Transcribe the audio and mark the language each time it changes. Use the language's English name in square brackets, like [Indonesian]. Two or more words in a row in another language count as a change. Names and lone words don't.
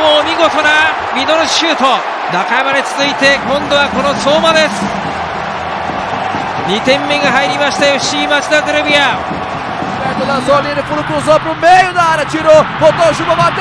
[Japanese] も見事なミドルシュート、中山に続いて今度はこの相馬です。2点目が入りました FC 町田ゼルビア。 [Portuguese] Lançou a linha, fundo, cruzou pro meio da área, tirou, botou o Juba, bateu!